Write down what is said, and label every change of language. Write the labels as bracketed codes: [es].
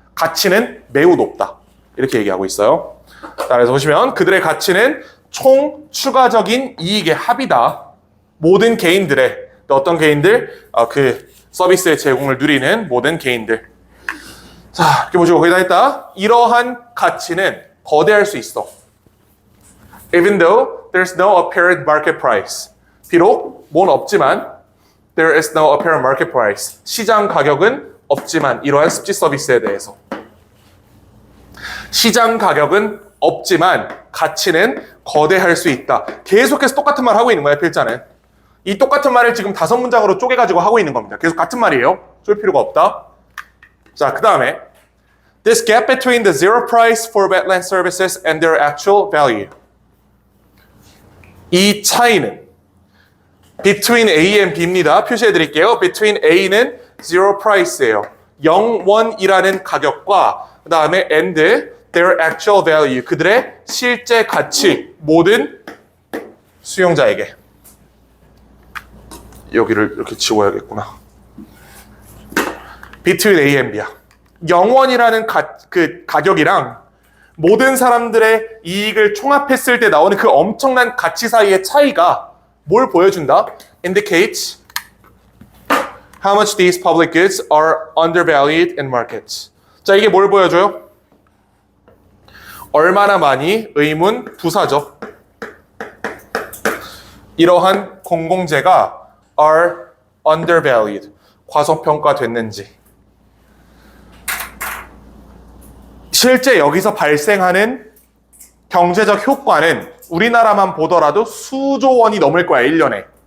[ko] 가치는 매우 높다. 이렇게 얘기하고 있어요. 그래서 보시면 그들의 가치는 총 추가적인 이익의 합이다. 모든 개인들의, 어떤 개인들? 그 서비스의 제공을 누리는 모든 개인들. 자, 이렇게 보시고 거기다 했다. 이러한 가치는 거대할 수 있어. [en] Even though there's no apparent market price. [ko] 비록 뭔 없지만 [en] there is no apparent market price. [ko] 시장 가격은 없지만 이러한 습지 서비스에 대해서. 시장 가격은 없지만 가치는 거대할 수 있다. 계속해서 똑같은 말 하고 있는 거야, 필자는. 이 똑같은 말을 지금 5문장으로 쪼개가지고 하고 있는 겁니다. 계속 같은 말이에요. 쫄 필요가 없다. [en] 자, 그 다음에 This gap between the zero price for wetland services and their actual value. [ko] 이 차이는 [en] between A and B입니다. [ko] 표시해 드릴게요. [en] between A는 zero price예요. [ko] 0원이라는 가격과 그 다음에 [en] and their actual value, [ko] 그들의 실제 가치, 모든 수용자에게. 여기를 이렇게 지워야겠구나. [en] between A and B야. [ko] 0원이라는 그 가격이랑 모든 사람들의 이익을 총합했을 때 나오는 그 엄청난 가치 사이의 차이가 뭘 보여준다? [en] indicates how much these public goods are undervalued in markets. [ko] 자, 이게 뭘 보여줘요? 얼마나 많이 의문 부사죠. 이러한 공공재가 [en] are undervalued, [ko] 과소평가됐는지. 실제 여기서 발생하는 경제적 효과는 우리나라만 보더라도 수조 원이 넘을 거야, 1년에.